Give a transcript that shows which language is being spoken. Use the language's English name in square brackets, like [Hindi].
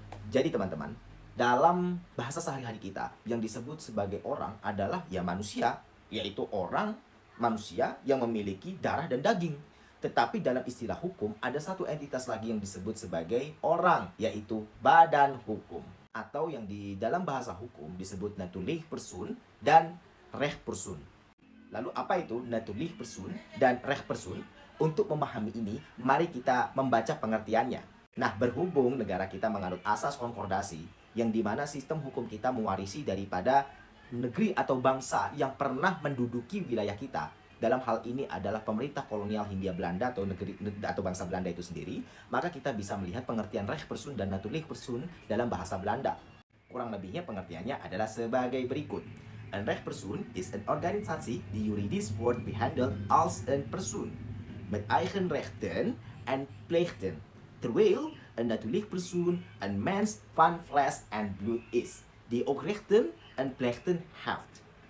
[Indonesian] Jadi teman-teman, dalam bahasa sehari-hari kita, yang disebut sebagai orang adalah ya manusia, yaitu orang manusia yang memiliki darah dan daging. Tetapi dalam istilah hukum, ada satu entitas lagi yang disebut sebagai orang, yaitu badan hukum. Atau yang di dalam bahasa hukum disebut natuurlijk persoon dan rechtspersoon. Lalu apa itu natuurlijk persoon dan rechtspersoon? Untuk memahami ini, mari kita membaca pengertiannya. Nah, berhubung negara kita menganut asas konkordasi, yang dimana sistem hukum kita mewarisi daripada negeri atau bangsa yang pernah menduduki wilayah kita. Dalam hal ini adalah pemerintah kolonial Hindia Belanda atau negeri atau bangsa Belanda itu sendiri, maka kita bisa melihat pengertian rechtspersoon dan natuurlijk persoon dalam bahasa Belanda. Kurang lebihnya pengertiannya adalah sebagai berikut. [Dutch] Een rechtspersoon is een organisatie die juridisch wordt behandeld als een persoon met eigen rechten en plichten, terwijl een natuurlijk persoon een mens van vlees en bloed is, die ook rechten en plichten heeft.